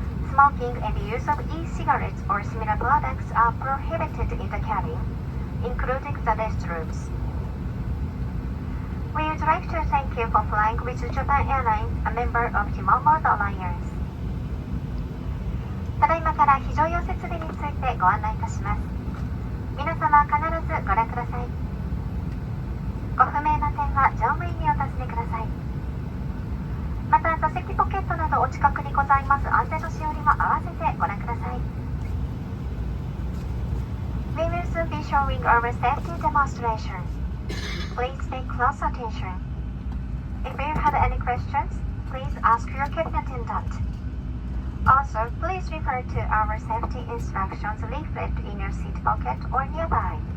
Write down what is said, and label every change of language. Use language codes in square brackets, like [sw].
[en] Smoking and the use of e-cigarettes or similar products are prohibited in the cabin, including the restrooms. We would like to thank you for flying with Japan Airlines, a member of the Oneworld Alliance. [ja] ただいまから非常用設備についてご案内いたします。皆様必ずご覧ください。ご不明な点は乗務員にお尋ねください。また座席ポケットなどお近くにございます安全のしおりも合わせてご覧ください。 [en] We will soon be showing our safety demonstration. Please pay close attention. If you have any questions, please ask your cabin attendant. Also, please refer to our safety instructions leaflet in your seat pocket or nearby.